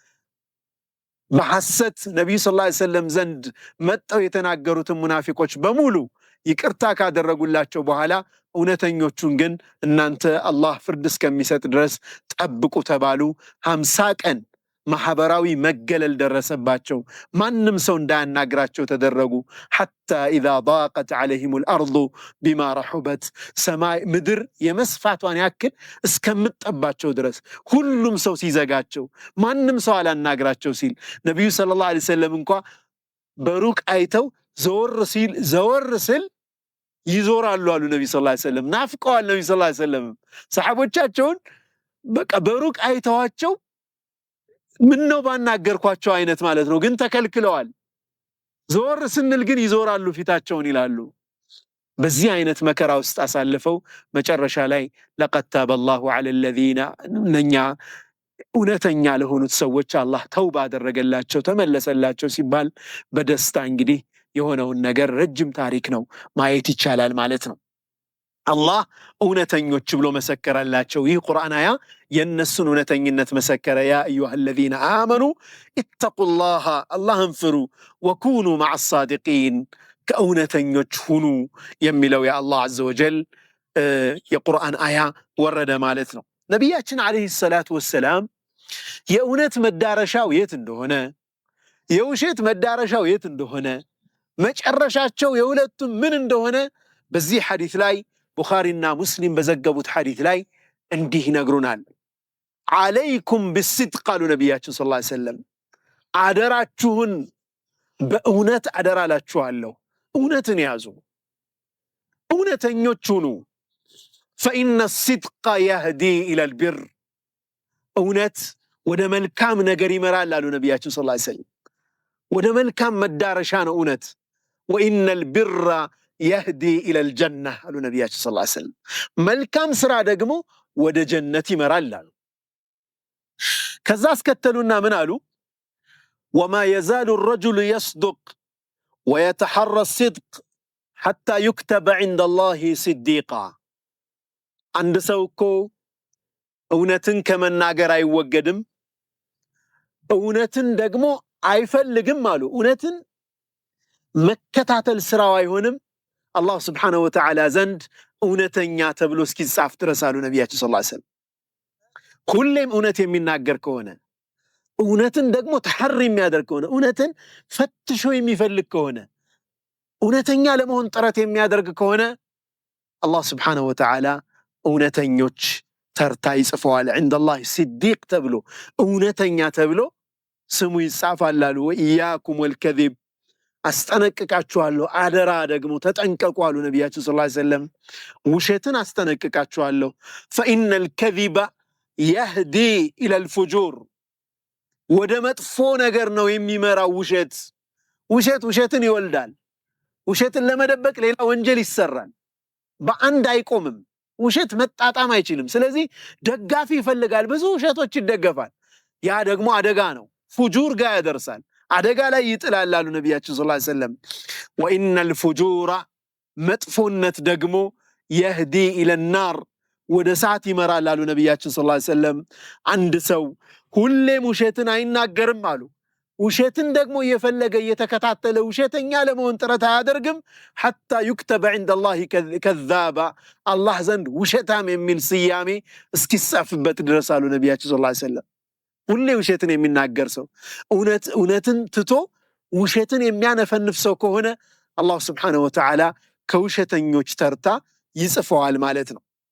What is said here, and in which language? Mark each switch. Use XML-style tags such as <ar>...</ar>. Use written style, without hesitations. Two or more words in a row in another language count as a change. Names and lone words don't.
<am>በሐሰት ነቢዩ</am> <ar>صلى الله عليه وسلم</ar> <am>ዘንድ መጠው የተናገሩትን ሙናፊቆች በሙሉ ይቅርታ ካደረጉላቸው በኋላ እውነተኞቹን ግን እናንተ አላህ ፍርድ እስከሚሰጥ ድረስ ጠብቁ ተባሉ። 50 ቀን ማህበራዊ መገለል ደረሰባቸው። ማንም ሰው እንዳያናግራቸው ተደረጉ።</am> <ar>حتى إذا ضاقت عليهم الأرض بما رحبت</ar> <am>ሰማይ ምድር የመስፋቷን ያክል እስከምትጠባቸው ድረስ ሁሉም ሰው ሲዘጋቸው ማንም ሰው አላናግራቸው ሲል ነብዩ</am> <ar>صلى الله عليه وسلم</ar> <am>እንኳን በሩቅ አይተው ዘወር ሲል ይዞራሉ አሉ። ነብዩ</am> <ar>صلى الله عليه وسلم</ar> <am>ናፍቀዋል። ነብዩ</am> <ar>صلى الله عليه وسلم</ar> <am>ሰሃቦቻቸውን በቃ በሩቅ አይተዋቸው ምን ነው ባናገርኳቸው አይነት ማለት ነው፣ ግን ተከልክለዋል። ዘወር ስንል ግን ይዞራሉ ፊታቸውን ይላሉ። በዚህ አይነት መከራ ውስጥ አሳልፈው መጨረሻ ላይ</am> <ar>لقد تاب الله على الذين</ar> <am>ነኛ እውነተኛ ለሆኑት ሰዎች አላህ ተውባ አደረገላቸው ተመለሰላቸው ሲባል በደስታ እንግዲህ የሆነውን ነገር ረጅም ታሪክ ነው ማየት ይቻላል ማለት ነው። አላህ እውነተኞች ብሎ መሰከረላቸው። ይህ ቁርአን አያ የነሱን እውነተኝነት መሰከረ። ያ</am> <ar>أيها الذين آمنوا اتقوا الله</ar> <am>አላህን ፍሩ</am> <ar>وكونوا مع الصادقين</ar> <am>ከእውነተኞች ሁኑ የሚለው የአላህ</am> <ar>عز وجل</ar> <am>የቁርአን አያ ወረደ ማለት ነው። ነቢያችን</am> <ar>عليه الصلاة والسلام</ar> <am>የእውነት መዳረሻው የት እንደሆነ የውሸት መዳረሻው የት እንደሆነ መጨረሻቸው የሁለቱም ምን እንደሆነ በዚህ ሐዲስ ላይ ቡኻሪና ሙስሊም በዘገቡት ሐዲስ ላይ እንዲህ ይነግሩናል።</am> <ar>عليكم بالصدق</ar> <am>ቃሉ ነቢያችን</am> <ar>صلى الله عليه وسلم</ar> <am>አደራችሁን በእውነት አደራላችኋለሁ፣ እውነትን ያዙ፣ እውነተኞች ሁኑ።</am> <ar>فإن الصدق يهدي إلى البر</ar> <am>እውነት ወደ መልካም ነገር ይመራል አሉ ነቢያችን</am> <ar>صلى الله عليه وسلم።</ar> <am>ወደ መልካም መዳረሻ ነው እውነት።</am> <ar>وإن البر يهدي إلى الجنة</ar> <am>አሉ ነቢያችን</am> <ar>صلى الله عليه وسلم።</ar> <am>መልካም ስራ ደግሞ ወደ ጀነት ይመራል አሉ። ከዛ አስከተሉና ምን አሉ?</am> <ar>وما يزال الرجل يصدق ويتحرى الصدق حتى يكتب عند الله صديقا</ar> <am>አንድ ሰው እኮ እውነትን ከመናገር አይወገድም፣ እውነትን ደግሞ አይፈልግም አሉ። እውነትን መከታተል ስራው አይሆንም አላህ</am> <ar>سبحانه وتعالى</ar> <am>ዘንድ እውነተኛ ተብሎ እስኪጻፍ ድረስ አሉ ነቢያችን</am> <ar>صلى الله عليه وسلم።</ar> <am>ሁሌም እውነት የሚናገር ከሆነ እውነትን ደግሞ ተሐሪ የሚያደርግ ከሆነ እውነትን ፈትሾ የሚፈልግ ከሆነ እውነተኛ ለመሆን ጥረት የሚያደርግ ከሆነ አላህ</am> <ar>سبحانه وتعالى</ar> <am>እውነተኞች ተርታ ይጽፈዋል።</am> <ar>عند الله صديق</ar> <am>ተብሎ እውነተኛ ተብሎ ስሙ ይጻፋል አሉ።</am> <ar>وإياكم والكذب</ar> <am>አስጠነቅቃችኋለሁ፣ አደራ ደግሞ ተጠንቀቁ አሉ ነቢያችን</am> <ar>صلى الله عليه وسلم።</ar> <am>ውሸትን አስጠነቅቃችኋለሁ።</am> <ar>فإن الكذب يهدي إلى الفجور</ar> <am>ወደ መጥፎ ነገር ነው የሚመራው ውሸት። ውሸትን ይወልዳል። ውሸትን ለመደበቅ ሌላ ወንጀል ይሰራል። በአንድ አይቆምም። ውሸት መጣጣም አይችልም። ስለዚህ ደጋፊ ይፈልጋል። ብዙ ውሸቶች ይደገፋል። ያ ደግሞ አደጋ ነው፣ ፉጁር ጋር ያደርሳል፣ አደጋ ላይ ይጥላል አሉ ነቢያችን</am> <ar>صلى الله عليه وسلم። وإن الفجور</ar> <am>መጥፎነት ደግሞ</am> <ar>يهدي إلى النار</ar> <am>ወደ እሳት ይመራል አሉ ነቢያችን</am> <ar>صلى الله عليه وسلم።</ar> <am>አንድ ሰው ሁሌም ውሸትን አይናገርም አሉ። ውሸትን ደግሞ እየፈለገ እየተከታተለ ውሸተኛ ለመሆን ጥረት አያደርግም።</am> <ar>حتى يكتب عند الله كذابا</ar> <am>አላህ ዘንድ ውሸታም የሚል ስያሜ እስኪጻፍበት ድረስ አሉ ነቢያችን</am> <ar>صلى الله عليه وسلم።</ar> <am>ሁሌ ውሸትን የሚናገር ሰው እውነትን ትቶ ውሸትን የሚያነፈንፍ ሰው ከሆነ አላህ</am> <ar>سبحانه وتعالى</ar> <am>ከውሸተኞች ተርታ ይጽፈዋል ማለት ነው።</am>